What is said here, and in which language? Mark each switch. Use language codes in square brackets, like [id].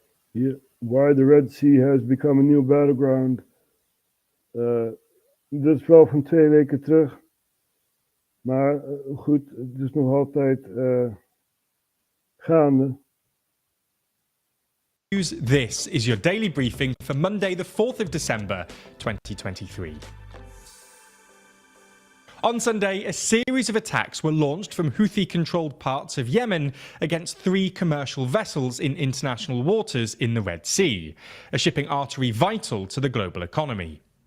[en] Hier, why the Red Sea has become a new battleground. [nl] Dit is wel van 2 weken terug. Maar goed, het is nog altijd gaande. [en] This is your daily briefing for Monday, the 4th of December, 2023. On Sunday, a series of attacks were launched from Houthi-controlled parts of Yemen against 3 commercial vessels in international waters in the Red Sea, a shipping artery vital to the global economy.